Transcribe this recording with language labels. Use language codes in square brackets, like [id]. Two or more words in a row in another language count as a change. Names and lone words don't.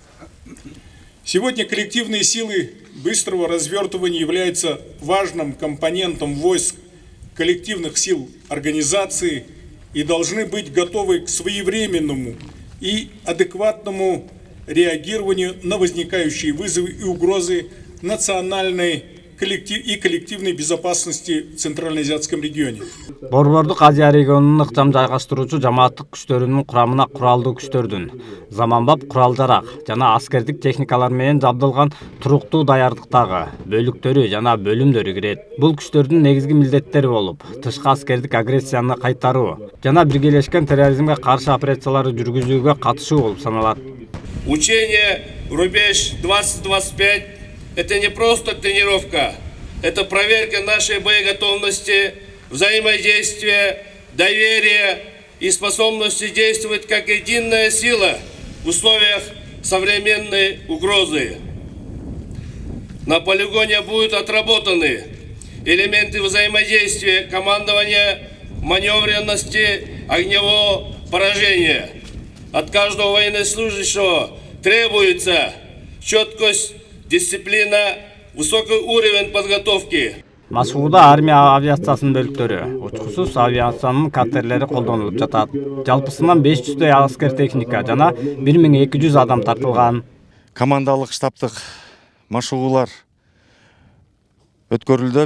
[ru] Сегодня коллективные силы быстрого развертывания являются важным компонентом войск коллективных сил организации и должны быть готовы к своевременному и адекватному реагированию на возникающие вызовы и угрозы национальной и коллективной безопасности в Центральноазиатском регионе. [ky] Борбордук Азия регионунун ыкчам жайгаштыруучу жамааттык күчтөрүнүн курамына куралдуу күчтөрдүн, заманбап курал-жарак жана аскердик техникалар менен жабдылган туруктуу даярдыктагы бөлүктөрү жана бөлүмдөрү кирет. Бул күчтөрдүн негизги милдеттери болуп, тышкы аскердик агрессияны кайтаруу жана биргелешкен терроризмге каршы операцияларды жүргүзүүгө катышуу болуп саналат. [ru] Учение «Рубеж 2025» – это не просто тренировка, это проверка нашей боеготовности, взаимодействия, доверия и способности действовать как единая сила в условиях современной угрозы. На полигоне будут отработаны элементы взаимодействия, командования, маневренности, огневого поражения. От каждого военнослужащего требуется четкость, дисциплина, высокий уровень подготовки. [ky] Машыгууда армия авиациясынын бөлүктөрү, учкусуз авиациянын катерлери колдонулуп жатат. Жалпысынан 500 аскер техника жана 1200 адам тартылган. Командалык штабтык машыгуулар өткөрүлдү.